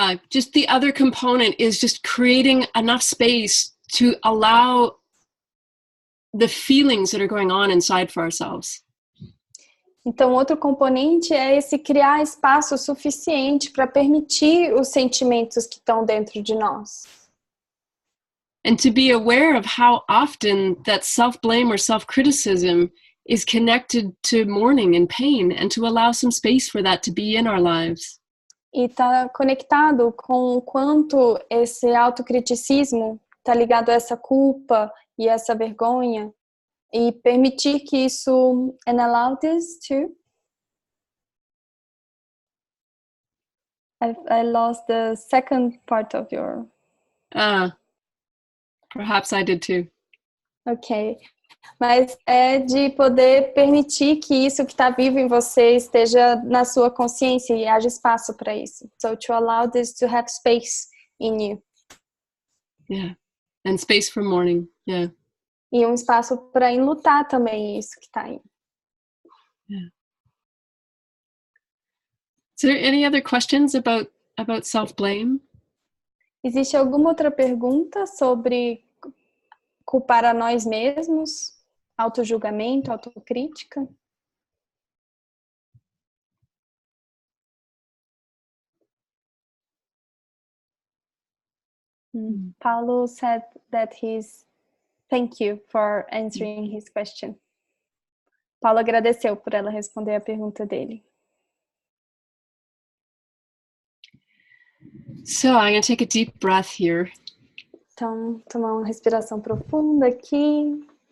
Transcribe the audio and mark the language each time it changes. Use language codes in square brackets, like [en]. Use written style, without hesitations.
[en] Just the other component is just creating enough space to allow the feelings that are going on inside for ourselves. [pt] Então, outro componente é esse criar espaço suficiente para permitir os sentimentos que estão dentro de nós. [en] And to be aware of how often that self-blame or self-criticism is connected to mourning and pain, and to allow some space for that to be in our lives. [pt] E está conectado com o quanto esse autocriticismo está ligado a essa culpa e essa vergonha, e permitir que isso, [en] and allow this to, I lost the second part of your... Perhaps I did too. Ok. [pt] Mas é de poder permitir que isso que está vivo em você esteja na sua consciência e haja espaço para isso. [en] So to allow this to have space in you. Yeah. And space for mourning. Yeah. [pt] E um espaço para enlutar também isso que está aí. Yeah. [en] Is there any other questions about self-blame? [pt] Existe alguma outra pergunta sobre culpar a nós mesmos? Autojulgamento, autocrítica? [en] Paulo said that thank you for answering his question. [pt] Paulo agradeceu por ela responder a pergunta dele. [en] So I'm going to take a deep breath here. [pt] Então, tomar uma respiração profunda aqui.